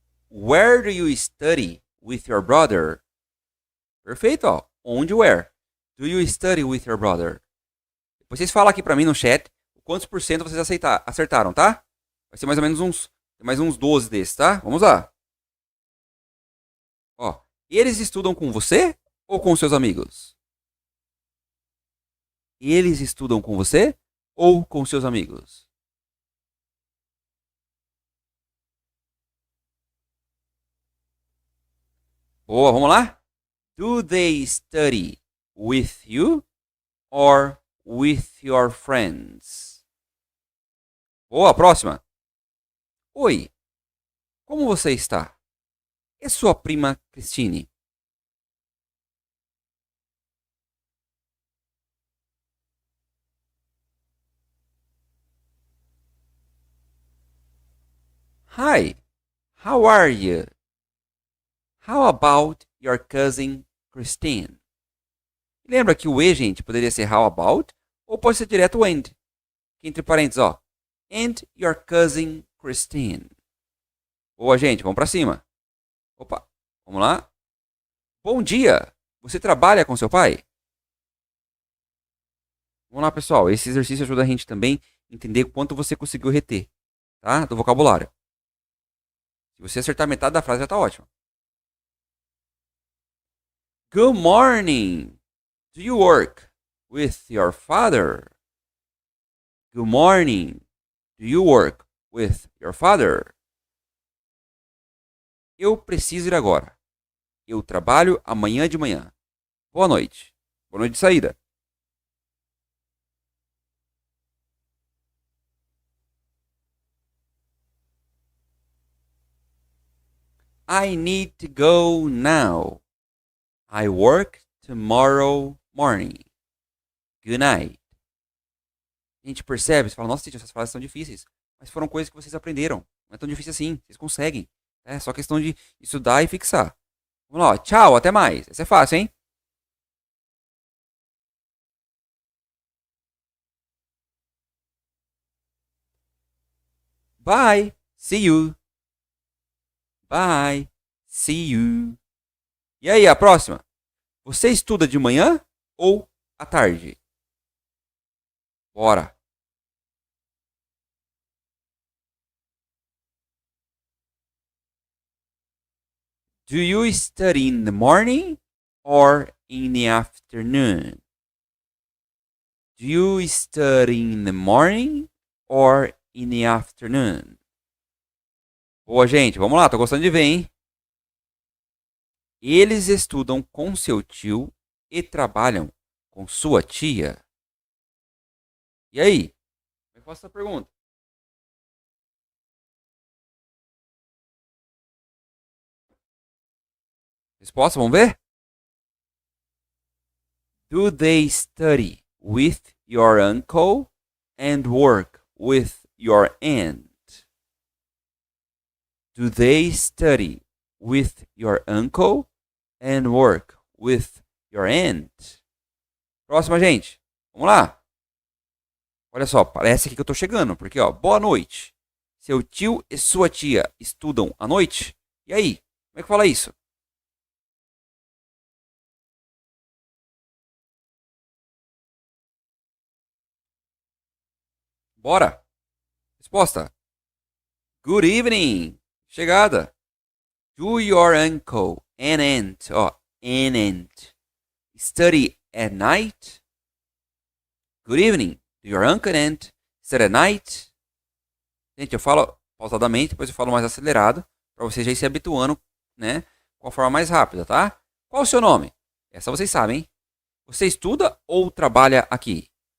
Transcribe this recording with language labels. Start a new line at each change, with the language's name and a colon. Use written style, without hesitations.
English: Where do you study with your brother?
Portuguese: Perfeito, ó. Onde,
English: where? Do you study with your brother?
Portuguese: Depois vocês falam aqui pra mim no chat quantos por cento vocês acertaram, tá? Vai ser mais ou menos mais uns 12 desses, tá? Vamos lá. Ó, eles estudam com você ou com seus amigos? Eles estudam com você ou com seus amigos? Boa, vamos lá?
English: Do they study with you or with your friends?
Portuguese: Boa, próxima. Oi, como você está? É sua prima Christine?
English: Hi, how are you? How about your cousin Christine?
Portuguese: Lembra que o E, gente, poderia ser how about ou pode ser direto o and. Entre parênteses, ó.
English: And your cousin Christine.
Portuguese: Boa, gente, vamos pra cima. Opa, vamos lá. Bom dia, você trabalha com seu pai? Vamos lá, pessoal. Esse exercício ajuda a gente também a entender quanto você conseguiu reter, tá? Do vocabulário. Se você acertar metade da frase, já tá ótimo.
English: Good morning. Do you work with your father? Good morning. Do you work with your father?
Portuguese: Eu preciso ir agora. Eu trabalho amanhã de manhã. Boa noite. Boa noite de saída.
English: I need to go now. I work tomorrow morning. Good night.
Portuguese: A gente percebe, você fala, nossa, essas frases são difíceis. Mas foram coisas que vocês aprenderam. Não é tão difícil assim. Vocês conseguem. É só questão de estudar e fixar. Vamos lá, ó. Tchau, até mais. Essa é fácil, hein?
English: Bye. See you. Bye. See you.
Portuguese: E aí, a próxima? Você estuda de manhã ou à tarde? Bora.
English: Do you study in the morning or in the afternoon? Do you study in the morning or in the afternoon?
Portuguese: Boa, gente. Vamos lá. Tô gostando de ver, hein? Eles estudam com seu tio e trabalham com sua tia. E aí? Como é que eu faço essa pergunta? Resposta, vamos ver?
English: Do they study with your uncle and work with your aunt? Do they study with your uncle and work with your aunt?
Portuguese: Próxima, gente. Vamos lá. Olha só, parece aqui que eu tô chegando, porque ó, boa noite. Seu tio e sua tia estudam à noite? E aí? Como é que fala isso? Bora. Resposta.
English: Good evening.
Portuguese: Chegada.
English: Do your uncle and aunt, ó, and aunt, study at night? Good evening. Do your uncle and aunt study at night?
Portuguese: Gente, eu falo pausadamente, depois eu falo mais acelerado, para vocês já ir se habituando, né, com a forma mais rápida, tá? Qual o seu nome? Essa vocês sabem, hein? Você estuda ou trabalha aqui?